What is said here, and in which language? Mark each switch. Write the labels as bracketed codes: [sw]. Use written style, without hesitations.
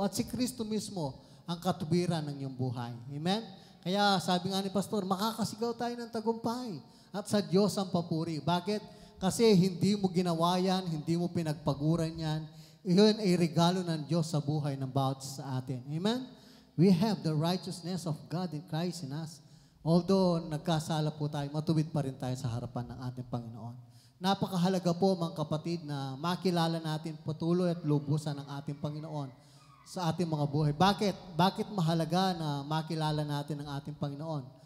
[tl] At si Kristo mismo ang katuwiran ng iyong buhay. Amen? Kaya sabi nga ni Pastor, makakasigaw tayo ng tagumpay. At sa Diyos ang papuri. Bakit? Kasi hindi mo ginawa yan, hindi mo pinagpaguran yan. Iyon ay regalo ng Diyos sa buhay ng bawat sa atin. Amen? [en] We have the righteousness of God in Christ in us. [tl] Although nagkasala po tayo, matuwid pa rin tayo sa harapan ng ating Panginoon. Napakahalaga po mga kapatid na makilala natin patuloy at lubusan ng ating Panginoon sa ating mga buhay. Bakit? Bakit mahalaga na makilala natin ang ating Panginoon?